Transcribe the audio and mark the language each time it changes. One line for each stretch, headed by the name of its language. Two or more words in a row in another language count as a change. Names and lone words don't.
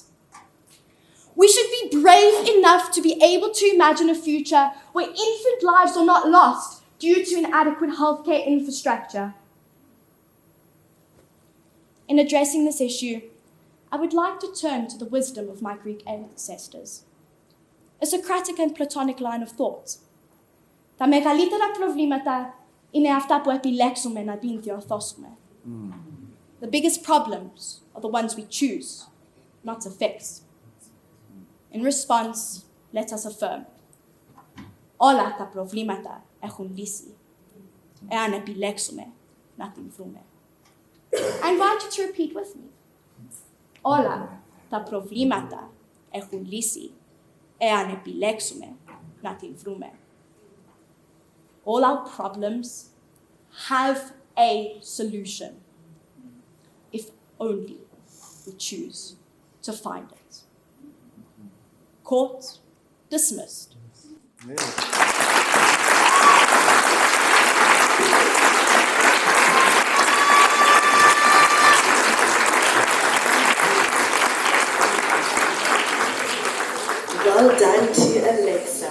English: We should be brave enough to be able to imagine a future where infant lives are not lost due to inadequate healthcare infrastructure. In addressing this issue, I would like to turn to the wisdom of my Greek ancestors. A Socratic and Platonic line of thought.
Greek: Τα μεγαλύτερα προβλήματα είναι αυτά που επιλέξουμε να την διορθώσουμε.
English: The biggest problems are the ones we choose not to fix. In response, let us affirm.
Greek: Όλα τα προβλήματα έχουν λύση, εάν επιλέξουμε να την βρούμε.
English: I invite you to repeat with me.
Greek: Όλα τα προβλήματα έχουν λύση, εάν επιλέξουμε να την βρούμε.
English: All our problems have a solution, if only we choose to find it. Court dismissed. Well done to Alexa.